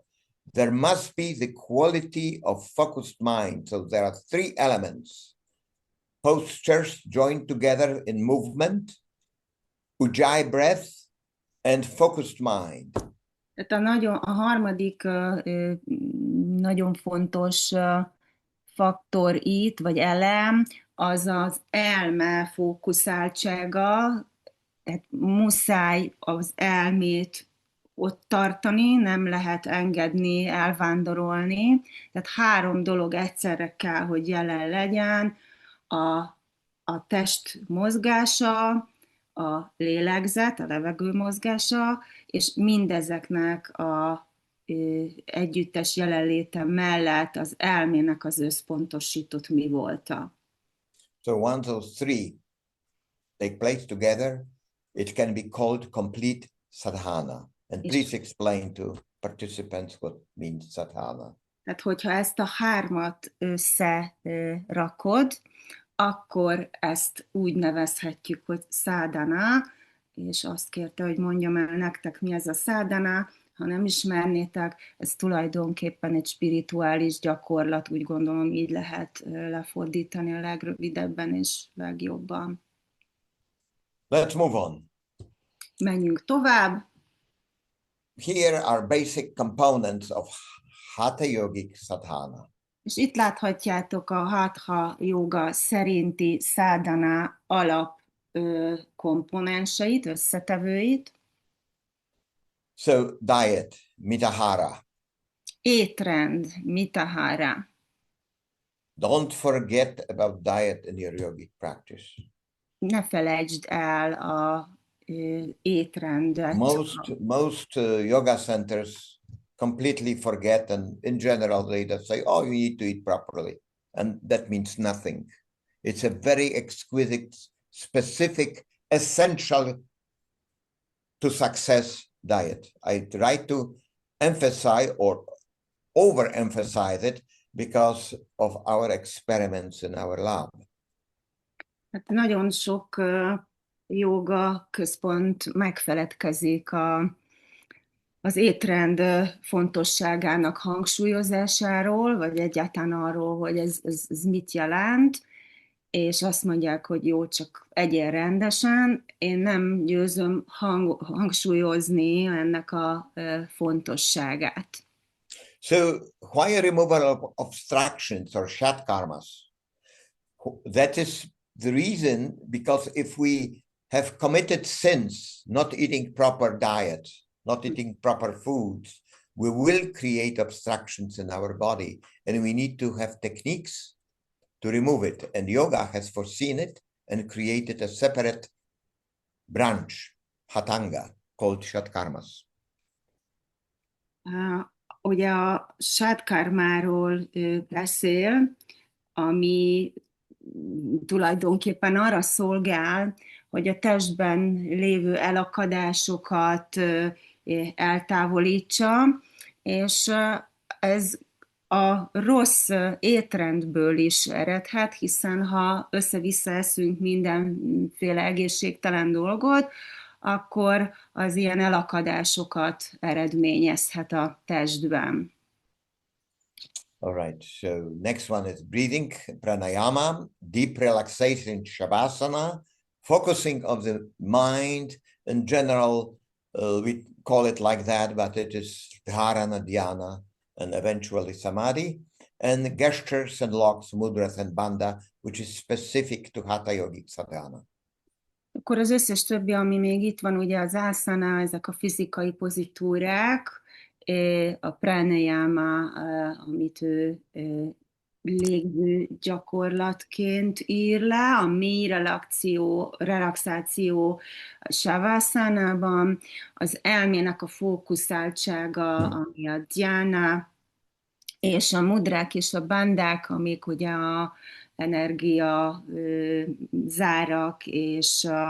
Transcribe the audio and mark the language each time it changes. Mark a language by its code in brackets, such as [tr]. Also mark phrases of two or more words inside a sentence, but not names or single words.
[en] There must be the quality of focused mind. So there are three elements. Postures joined together in movement, ujjayi breath, and focused mind. [hu] Tehát a harmadik nagyon fontos faktor itt, vagy elem, az az elme fókuszáltsága. Tehát muszáj az elmét ott tartani, nem lehet engedni, elvándorolni. Tehát 3 dolog egyszerre kell, hogy jelen legyen, a test mozgása, a lélegzet, a levegő mozgása, és mindezeknek a együttes jelenléte mellett az elmének az összpontosított mi volta. [en] So once those three take place together, it can be called complete sadhana. And please explain to participants what means sadhana. [hu] Tehát, hogyha ezt a 3-at összerakod, akkor ezt úgy nevezhetjük, hogy sadhana, és azt kérte, hogy mondjam el nektek, mi ez a sadhana. Ha nem ismernétek, ez tulajdonképpen egy spirituális gyakorlat, úgy gondolom, így lehet lefordítani a legrövidebben és legjobban. [en] Let's move on. [hu] Menjünk tovább. [en] Here are basic components of Hatha Yogic Sadhana. [hu] És itt láthatjátok a Hatha Yoga szerinti sadhana alap komponenseit, összetevőit. [en] So diet, mitahara. [hu] Étrend, mitahara. [en] Don't forget about diet in your yogic practice. [hu] Ne felejtsd el a étrendet. [en] Most yoga centers completely forget, and in general they just say, oh, you need to eat properly. And that means nothing. It's a very exquisite, specific, essential to success diet. I try to emphasize or overemphasize it because of our experiments in our lab. [hu] Hát nagyon sok jóga központ megfeledkezik az étrend fontosságának hangsúlyozásáról, vagy egyáltalán arról, hogy ez mit jelent, és azt mondják, hogy jó, csak egyél rendesen. Én nem győzöm hangsúlyozni ennek a fontosságát. [en] So, why a removal of obstructions or shatkarmas? That is the reason, because if we have committed sins, not eating proper diet, not eating proper foods, we will create obstructions in our body, and we need to have techniques to remove it. And yoga has foreseen it and created a separate branch, hatanga, called shatkarmas. [hu] Ugye a sátkarmáról beszél, ami tulajdonképpen arra szolgál, hogy a testben lévő elakadásokat eltávolítsa, és ez a rossz étrendből is eredhet, hiszen ha össze-vissza eszünk mindenféle egészségtelen dolgot, akkor az ilyen elakadásokat eredményezhet a testben. [en] All right, so next one is breathing, pranayama, deep relaxation, shavasana, focusing of the mind. In general, we call it like that, but it is dharana, dhyana, and eventually samadhi, and gestures and locks, mudras and bandha, which is specific to hatha yogic sadhana. [hu] Akkor az összes többi, ami még itt van, ugye az asana, ezek a fizikai pozitúrák, a pranayama, amit ő légző gyakorlatként ír le, a mély relaxáció savasana-ban, az elmének a fókuszáltsága, ami a dhyana, és a mudrák és a bandák, amik ugye a energia zárak, és